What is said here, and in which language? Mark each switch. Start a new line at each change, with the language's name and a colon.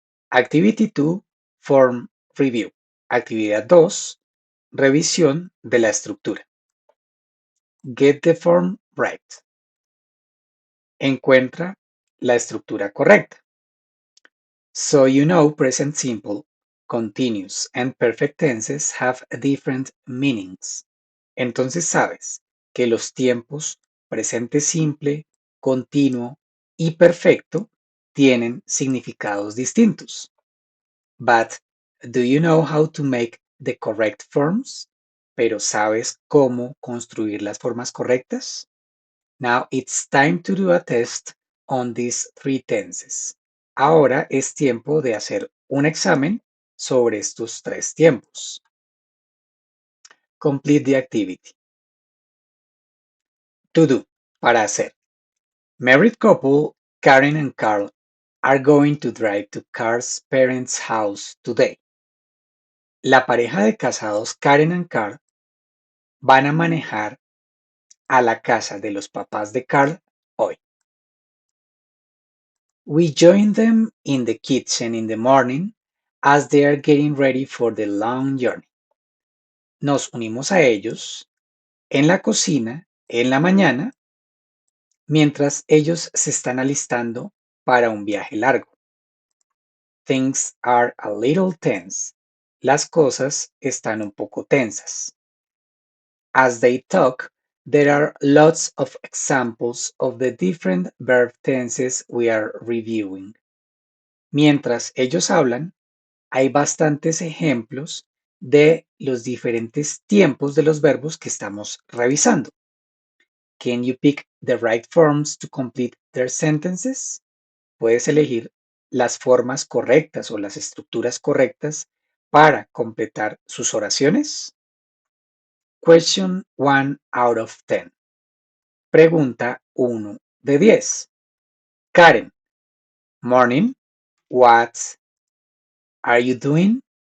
English: Activity 2, Form Review.
Spanish: Actividad 2, revisión de la estructura.
English: Get the form right.
Spanish: Encuentra la estructura correcta.
English: So you know present simple, continuous, and perfect tenses have different meanings.
Spanish: Entonces sabes que los tiempos presente simple, continuo y perfecto tienen significados distintos.
English: But do you know how to make the correct forms?
Spanish: Pero ¿sabes cómo construir las formas correctas?
English: Now it's time to do a test on these three tenses.
Spanish: Ahora es tiempo de hacer un examen sobre estos tres tiempos.
English: Complete the activity. To do,
Spanish: para hacer.
English: Married couple Karen and Carl are going to drive to Carl's parents' house today.
Spanish: La pareja de casados Karen and Carl van a manejar a la casa de los papás de Carl hoy.
English: We join them in the kitchen in the morning as they are getting ready for the long journey.
Spanish: Nos unimos a ellos en la cocina en la mañana mientras ellos se están alistando para un viaje largo.
English: Things are a little tense.
Spanish: Las cosas están un poco tensas.
English: As they talk, there are lots of examples of the different verb tenses we are reviewing.
Spanish: Mientras ellos hablan, hay bastantes ejemplos de los diferentes tiempos de los verbos que estamos revisando.
English: Can you pick the right forms to complete their sentences?
Spanish: Puedes elegir las formas correctas o las estructuras correctas para completar sus oraciones.
English: Question 1 out of 10.
Spanish: Pregunta 1 de 10.
English: Karen, morning. What are you doing?